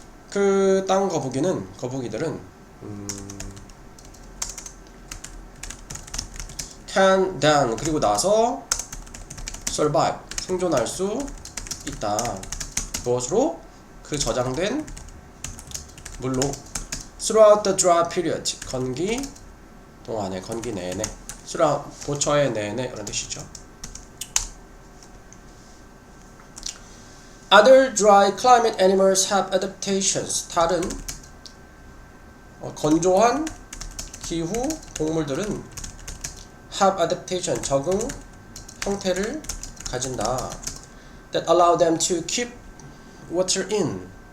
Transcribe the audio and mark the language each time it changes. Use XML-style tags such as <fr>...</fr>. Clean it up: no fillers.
<ko>그 땅 거북이들은</ko> <en>can then</en> <ko>그리고 나서 survive 생존할 수 있다. 무엇으로? 그 저장된 물로</ko> <en>throughout the dry period</en> <ko>건기 동안에 건기 내내 throughout 보처의 내내 이런 뜻이죠.</ko> <en>Other dry climate animals have adaptations.</en> <ko>다른 건조한 기후 동물들은</ko> <en>have adaptation</en> <ko>적응 형태를 가진다.</ko> <en>That allow them to keep water in.</en>